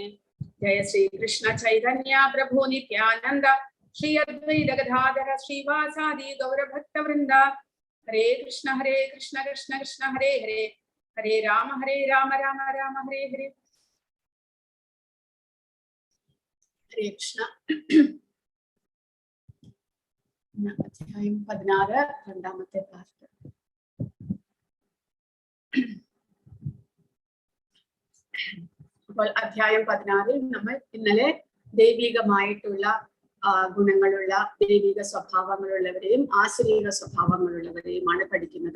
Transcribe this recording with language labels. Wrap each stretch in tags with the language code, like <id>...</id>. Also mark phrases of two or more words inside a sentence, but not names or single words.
<sa>Jaya Sri Krishna Chaitanya Prabhu Nityananda Shri Advaita Gadadhara Srivasadi Gaura Bhakta Vrinda. Hare Krishna Krishna Krishna Hare Hare Hare Rama Rama Rama Hare Hare. Hare Krishna.</sa> <ml>അധ്യായം 16 രണ്ടാമത്തെ പാർട്ട്. അപ്പോൾ അധ്യായം 16 നമ്മൾ ഇന്നലെ ദൈവികമായിട്ടുള്ള ഗുണങ്ങളുള്ള ദൈവിക സ്വഭാവങ്ങളുള്ളവരെയും ആസുരീക സ്വഭാവങ്ങളുള്ളവരെയുമാണ് പഠിക്കുന്നത്.</ml>